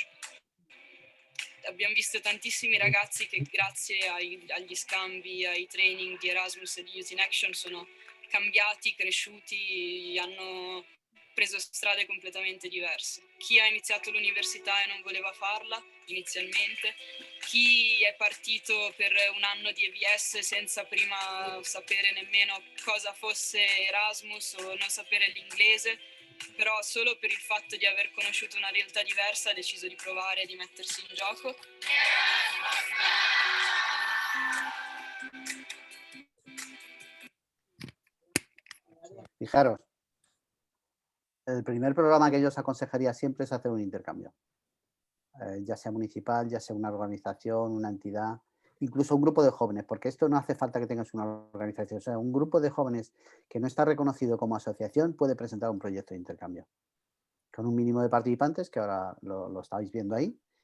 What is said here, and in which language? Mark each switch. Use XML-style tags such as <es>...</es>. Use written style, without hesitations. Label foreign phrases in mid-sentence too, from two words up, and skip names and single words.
<it>Abbiamo visto tantissimi ragazzi che grazie agli scambi, ai training di Erasmus e di Youth in Action sono cambiati, cresciuti, hanno preso strade completamente diverse. Chi ha iniziato l'università e non voleva farla inizialmente, chi è partito per un anno di EVS senza prima sapere nemmeno cosa fosse Erasmus o non sapere l'inglese, però solo per il fatto di aver conosciuto una realtà diversa ha deciso di provare e di mettersi in gioco.</it> <es>Fijaros, el primer programa que yo os aconsejaría siempre es hacer un intercambio, ya sea municipal, ya sea una organización, una entidad, incluso un grupo de jóvenes, porque esto no hace falta que tengas una organización, o sea, un grupo de jóvenes que no está reconocido como asociación puede presentar un proyecto de intercambio, con un mínimo de participantes, que ahora lo estáis viendo ahí,</es>